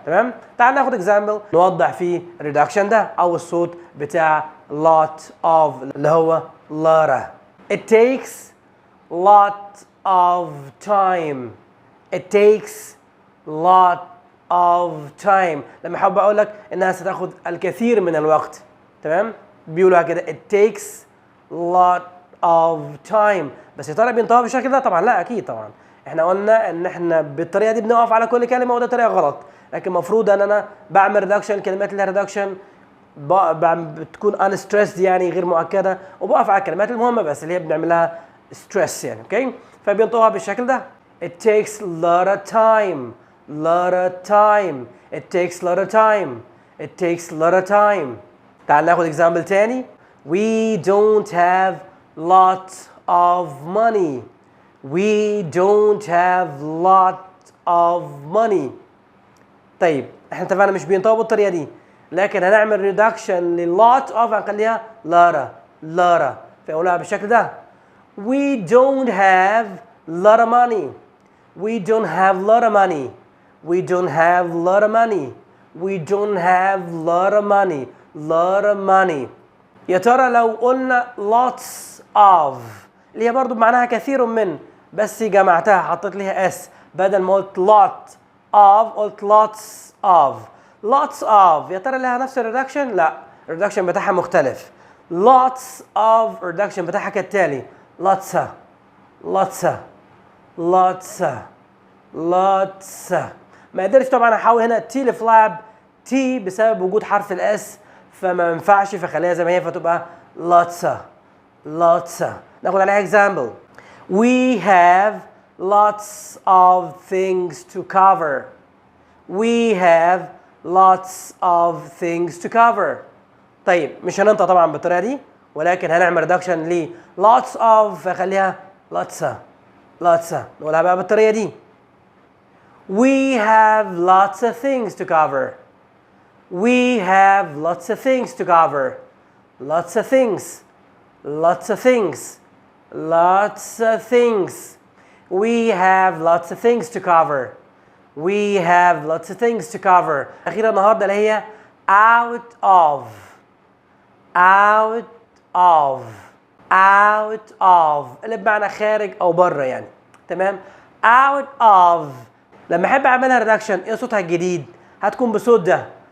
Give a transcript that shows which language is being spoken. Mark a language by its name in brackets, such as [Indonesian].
[Arabic] تمام؟ تعال ناخد اكزامبل نوضح فيه الريدكشن ده او الصوت بتاع lot of اللي هو لارا. [English] It takes lot of time. It takes lot of time. [Arabic] لما احب اقول لك انها ستاخد الكثير من الوقت. تمام؟ بيقولوها كده [English] it takes lot of time. [Arabic] بس يا ترى بينطقها بالشكل ده؟ طبعا لا، اكيد طبعا. احنا قلنا ان احنا بالطريقه دي بنقف على كل كلمه، وده طريقه غلط. لكن المفروض ان انا بعمل ريدكشن، كلمات اللي ريدكشن بتكون unstressed يعني غير مؤكده، وبقف على الكلمات المهمه بس اللي هي بنعمل لها stress يعني. اوكي؟ فبينطقها بالشكل ده [English] It takes a lot of time. Lot of time. It takes a lot of time. It takes a lot of time. [Arabic] تعال ناخد example تاني. [English] We don't have lot of money. We don't have lot of money. [Arabic] طيب احنا اتفقنا مش بينطقوا بالطريقه دي، لكن هنعمل reduction للot of هنخليها لارا لارا، فاقولها بالشكل ده [English] We don't have lot of money. We don't have lot of money. We don't have lot of money. We don't have lot of money. Lot of money. [Arabic] يا ترى لو قلنا lots of اللي هي برضو بمعناها كثير من، بس جمعتها حطيت ليها s بدل ما قلت lot of قلت lots of. lots of يا ترى لها نفس الريدكشن؟ لا، الريدكشن بتاعها مختلف. [English] lots of [Arabic] الريدكشن بتاعها كالتالي [English] lots lots lots lots. [Arabic] ما قدرتش طبعا احول هنا T لفلاب T بسبب وجود حرف الاس فما ينفعش فخليها زي ما هي فتبقى lots. [English] lots. [Arabic] ناخد عليها example. [English] We have lots of things to cover. We have lots of things to cover. [Arabic] طيب مش هننطق طبعا بالطريقه دي ولكن هنعمل reduction ل lots of فخليها lots. نقولها بقى بالطريقه دي. [English] We have lots of things to cover. We have lots of things to cover. Lots of things. Lots of things. Lots of things. We have lots of things to cover. We have lots of things to cover. [Arabic] أخيرا النهارده اللي هي out of. [English] out of. [Arabic] out of اللي بمعنى خارج أو بره يعني. تمام؟ [English] out of. [Arabic] لما أحب أعملها ريدكشن إيه صوتها الجديد؟ هتكون بصوت ده.